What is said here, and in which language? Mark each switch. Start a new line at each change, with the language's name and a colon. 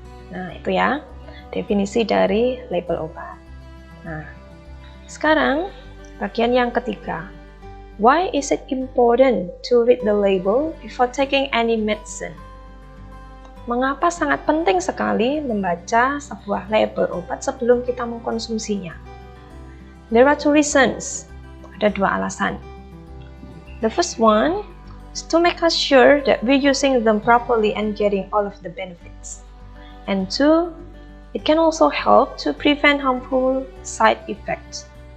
Indonesian: Nah, itu ya definisi dari label obat. Nah, sekarang bagian yang ketiga.
English: Why is it important to read the label before taking any medicine?
Indonesian: Mengapa sangat penting sekali membaca sebuah label obat sebelum kita mengkonsumsinya?
English: There are two reasons.
Indonesian: Ada dua alasan.
English: The first one is to make us sure that we're using them properly and getting all of the benefits. And two, it can also help to prevent harmful side effects.